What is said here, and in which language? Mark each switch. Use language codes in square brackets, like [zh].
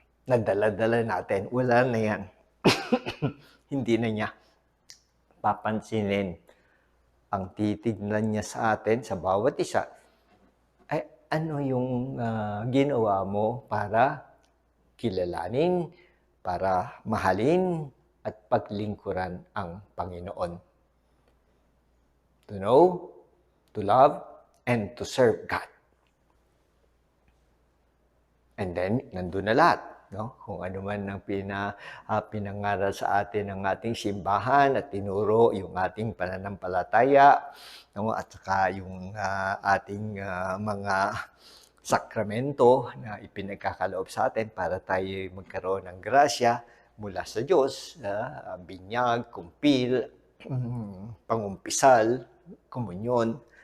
[tl] Nadala-dala natin, wala na yan. Hindi na niya papansinin. Ang titignan niya sa atin, sa bawat isa, ay ano yung ginawa mo para kilalanin, para mahalin, at paglingkuran ang Panginoon. [en] To know, to love, and to serve God. [tl] And then, nandun na lahat. No? Kung ano man ang pinangaral sa atin ng ating simbahan at tinuro yung ating pananampalataya, no? At saka yung ating mga sakramento na ipinagkakaloob sa atin para tayo magkaroon ng grasya mula sa Diyos, binyag, kumpil, pangumpisal, komunyon,